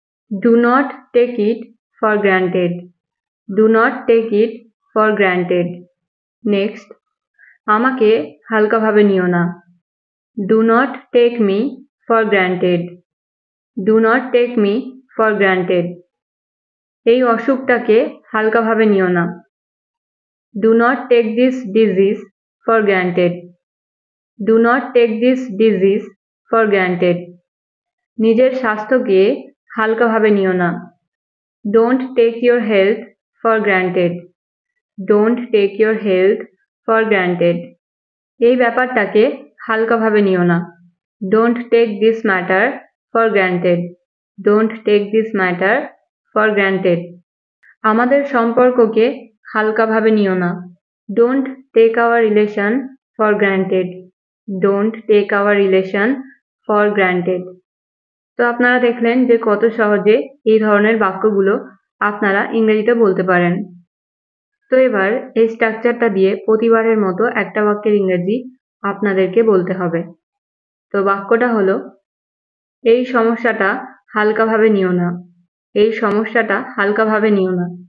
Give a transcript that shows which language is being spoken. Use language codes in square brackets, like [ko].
[en] Do not take it for granted, do not take it for granted. [bn] Next, আমাকে হালকাভাবে নিও না। [en] Do not take me for granted, do not take me for granted. [bn] এই অসুখটাকে হালকাভাবে নিও না। [en] Do not take this disease for granted. Do not take this disease for granted. [bn] নিজের স্বাস্থ্যকে হালকাভাবে নিও না। [en] Don't take your health for granted. Don't take your health for granted. [bn] এই ব্যাপারটাকে হালকাভাবে নিও না। [en] Don't take this matter for granted. Don't take this matter for granted. [bn] আমাদের সম্পর্ককে হালকাভাবে নিও না। [en] Don't take our relation for granted. Don't take our relation for granted. [bn] তো আপনারা দেখলেন যে কত সহজে এই ধরনের বাক্যগুলো আপনারা ইংরেজিতে বলতে পারেন। তো এবার এই স্ট্রাকচারটা দিয়ে প্রতিবারের মতো একটা বাক্যের ইংরেজি আপনাদেরকে বলতে হবে। তো বাক্যটা হলো এই সমস্যাটা হালকাভাবে নিও না, এই সমস্যাটা হালকাভাবে নিও না।